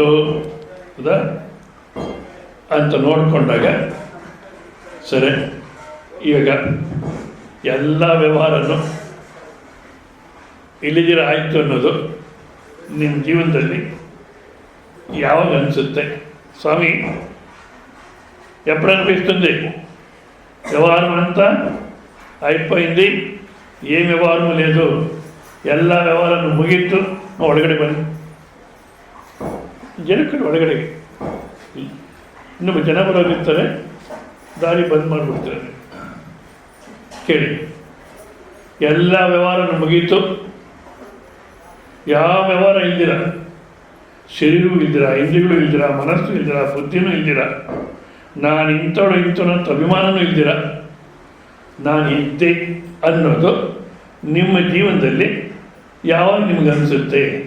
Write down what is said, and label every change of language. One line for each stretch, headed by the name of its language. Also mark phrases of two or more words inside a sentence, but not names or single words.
Kannada: ಹೌದಾ? ಅಂತ ನೋಡಿಕೊಂಡಾಗ ಸರಿ, ಇವಾಗ ಎಲ್ಲ ವ್ಯವಹಾರನೂ ಇಲ್ಲಿದಿರ ಆಯಿತು ಅನ್ನೋದು ನಿಮ್ಮ ಜೀವನದಲ್ಲಿ ಯಾವಾಗ ಅನಿಸುತ್ತೆ?
Telugu: స్వామి ఎప్పుడు అనిపిస్తుంది వ్యవహారం అంతా అయిపోయింది, ఏం వ్యవహారం లేదు,
Kannada: ಎಲ್ಲ ವ್ಯವಹಾರನೂ ಮುಗೀತು, ಒಳಗಡೆ ಬನ್ನಿ. ಜನಕ್ಕೆ ಒಳಗಡೆಗೆ ಇನ್ನೊಬ್ಬ ಜನ ಬರೋದಿರ್ತಾರೆ, ದಾರಿ ಬಂದ್ ಮಾಡಿಬಿಡ್ತಾರೆ. ಕೇಳಿ, ಎಲ್ಲ ವ್ಯವಹಾರನೂ ಮುಗೀತು, ಯಾವ ವ್ಯವಹಾರ ಇಲ್ದಿರ ಶರೀರವೂ ಇಲ್ದಿರ, ಇಂದ್ರಿಯಗಳು ಇಲ್ದಿರ, ಮನಸ್ಸು ಇಲ್ದಿರ, ಬುದ್ಧಿನೂ ಇಲ್ದಿರ, ನಾನು ಇಂಥವನು ಅಂತ ಅಭಿಮಾನನೂ ಇಲ್ದಿರ, ನಾನು ಇದ್ದೆ ಅನ್ನೋದು ನಿಮ್ಮ ಜೀವನದಲ್ಲಿ ಯಾವಾಗ ನಿಮ್ಗೆ ಅನಿಸುತ್ತೆ?